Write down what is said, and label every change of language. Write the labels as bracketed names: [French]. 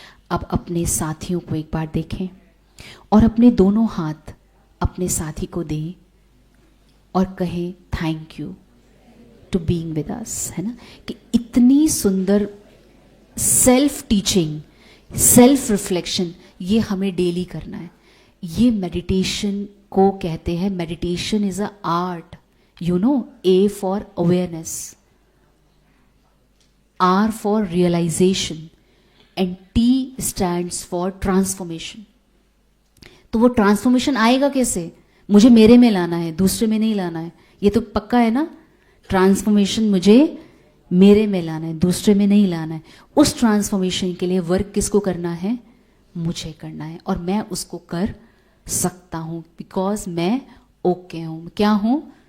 [Hindi] अब अपने साथियों को एक बार देखें और अपने दोनों हाथ अपने साथी को दें और कहें [English] thank you to being with us, [Hindi] है ना। कि इतनी सुंदर सेल्फ टीचिंग, सेल्फ रिफ्लेक्शन ये हमें डेली करना है। ये मेडिटेशन को कहते हैं, [English] Meditation is a art, you know. A for awareness, R for realization and T stands for transformation। [Hindi] तो वो ट्रांसफॉर्मेशन आएगा कैसे? मुझे मेरे में लाना है, दूसरे में नहीं लाना है। ये तो पक्का है ना। ट्रांसफॉर्मेशन मुझे मेरे में लाना है, दूसरे में नहीं लाना है। उस ट्रांसफॉर्मेशन के लिए वर्क किसको करना है? मुझे करना है, और मैं उसको कर सकता हूं बिकॉज मैं ओके हूं। क्या हूं?